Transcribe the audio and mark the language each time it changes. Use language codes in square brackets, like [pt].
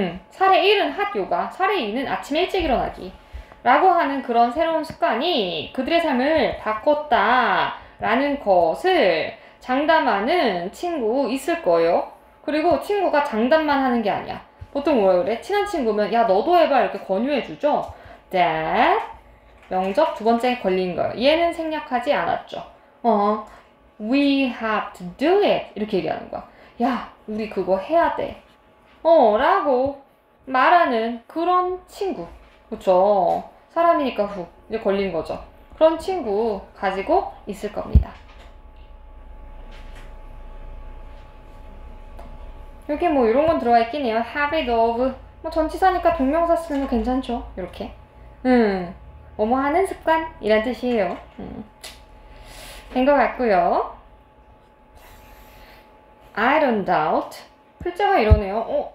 [ko] 사례 1은 핫 요가. 사례 2는 아침에 일찍 일어나기. 라고 하는 그런 새로운 습관이 그들의 삶을 바꿨다라는 것을 장담하는 친구 있을 거예요. 그리고 친구가 장담만 하는 게 아니야. 보통 뭐라 그래? 친한 친구면 야 너도 해봐 이렇게 권유해주죠. That 명접 두 번째 걸린 거예요. 얘는 생략하지 않았죠. [en] We have to do it [ko] 이렇게 얘기하는 거야. 야 우리 그거 해야 돼. 라고 말하는 그런 친구. 그쵸? 사람이니까 후 이제 걸린 거죠. 그런 친구 가지고 있을 겁니다. 여기 뭐 이런 건 들어가 있긴 해요. [en] habit of [ko] 뭐 전치사니까 동명사 쓰면 괜찮죠. 이렇게 뭐뭐 하는 습관 이란 뜻이에요. 된 것 같고요. [en] I don't doubt [ko] 필자가 이러네요.